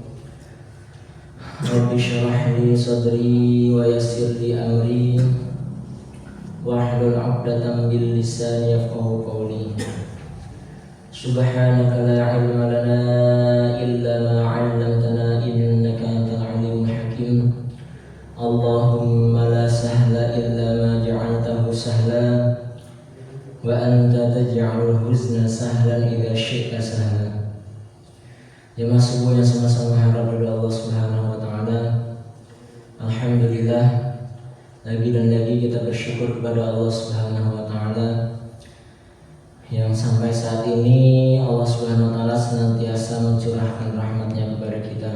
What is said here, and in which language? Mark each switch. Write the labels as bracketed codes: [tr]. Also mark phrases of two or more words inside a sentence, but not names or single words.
[ar] رب اشرح لي صدري ويسر لي أمري واحلل عقدة من لساني يفقهوا قولي. سبحانك لا علم لنا إلا ما علمتنا إنك أنت العليم الحكيم. اللهم لا سهل إلا ما جعلته سهلا وأنت تجعل الحزن سهلا إذا شئت سهلا. [id] Jemaah subuh yang sama-sama harap dari Allah [ar] سبحانه وتعالى. [id] Alhamdulillah, lagi dan lagi kita bersyukur kepada Allah [ar] سبحانه وتعالى [id] yang sampai saat ini Allah [ar] سبحانه وتعالى [id] senantiasa mencurahkan rahmatnya kepada kita.